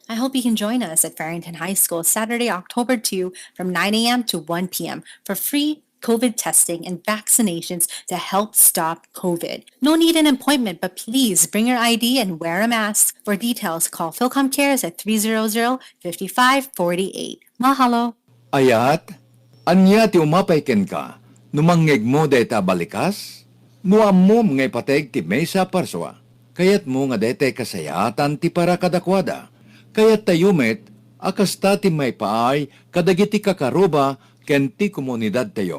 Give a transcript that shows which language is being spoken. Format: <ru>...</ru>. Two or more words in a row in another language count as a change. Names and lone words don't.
<en>I hope you can join us at Farrington High School Saturday, October 2 from 9 a.m. to 1 p.m. for free COVID testing and vaccinations to help stop COVID. No need an appointment, but please bring your ID and wear a mask. For details, call Philcom Cares at 300-5548. Mahalo.</en> <ilo>Ayat, anya ti umapay ken ka, numangeg mo deta balikas, nuam mo ngay pateg ti mesa parswa, kayat mo nga dete kasayatan ti para kadakwada, kayat tayumet, akasta ti may paay, kadagiti kakaruba, ken ti komunidad tayo.</ilo>